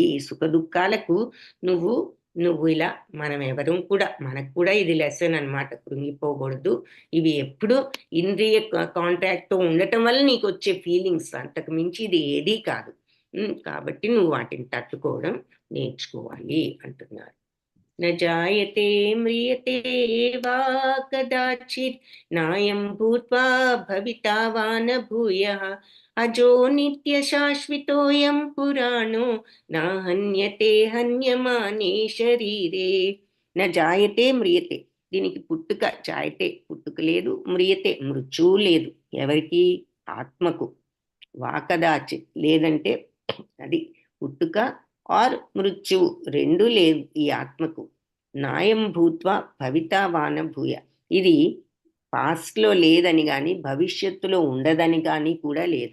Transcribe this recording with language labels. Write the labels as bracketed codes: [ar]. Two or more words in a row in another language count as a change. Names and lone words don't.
[te] సుఖ దుఃఖాలకు నువ్వు నువ్వు ఇలా మనం ఎవరు కూడా, మనకు కూడా ఇది లెసన్ అనమాట, కృంగిపోకూడదు. ఇవి ఎప్పుడు ఇంద్రియ కాంటాక్ట్తో ఉండటం వల్ల నీకు వచ్చే ఫీలింగ్స్, అంతకు మించి ఇది ఏదీ కాదు. కాబట్టి నువ్వు వాటిని తట్టుకోవడం నేర్చుకోవాలి అంటున్నారు. [sa] न जायते म्रियते वा कदाचित् नायं भूत्वा भविता वा न भूयः अजो नित्यशाश्वतोऽयं पुराणो न हन्यते हन्यमाने शरीरे. न जायते म्रियते, [te] దీనికి పుట్టుక, జాయతే పుట్టుక లేదు, మ్రియతే మృత్యువు లేదు. ఎవరికి? ఆత్మకు. వాకదాచి లేదంటే అది పుట్టుక ఆర్ మృత్యువు రెండు లేదు ఈ ఆత్మకు. [sa] నాయం భూత్వ భవితా వాన భూయ, [te] ఇది పాస్ట్లో లేదని కానీ భవిష్యత్తులో ఉండదని కానీ కూడా లేదు.